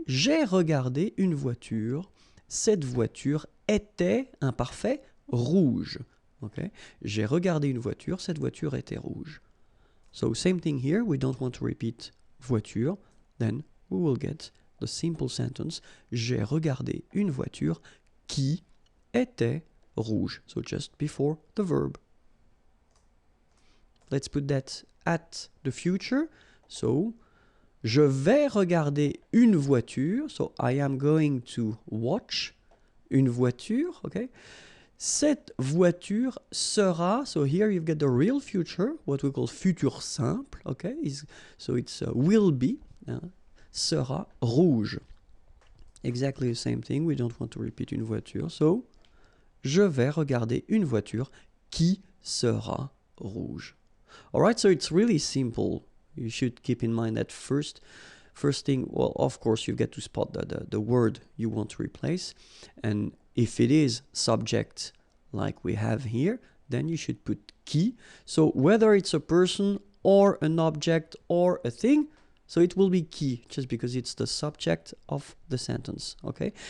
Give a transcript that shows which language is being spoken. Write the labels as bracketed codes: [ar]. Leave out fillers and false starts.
[fr] J'ai regardé une voiture. Cette voiture était, imparfait, rouge. Okay? J'ai regardé une voiture. Cette voiture était rouge. [en] So same thing here. We don't want to repeat voiture. Then we will get the simple sentence. [fr] J'ai regardé une voiture qui était rouge. [en] So just before the verb. Let's put that at the future. [fr] So, je vais regarder une voiture. [en] So, I am going to watch [fr] une voiture. [en] Okay? [fr] Cette voiture sera, [en] so here you've got the real future, what we call futur simple. Okay? So, it's will be, [fr] sera rouge. [en] Exactly the same thing. We don't want to repeat [fr] une voiture. So, je vais regarder une voiture qui sera rouge. [en] All right, so it's really simple. You should keep in mind that first thing, well, of course, you've got to spot the word you want to replace. And if it is subject like we have here, then you should put qui. So whether it's a person or an object or a thing, so it will be qui, just because it's the subject of the sentence, okay?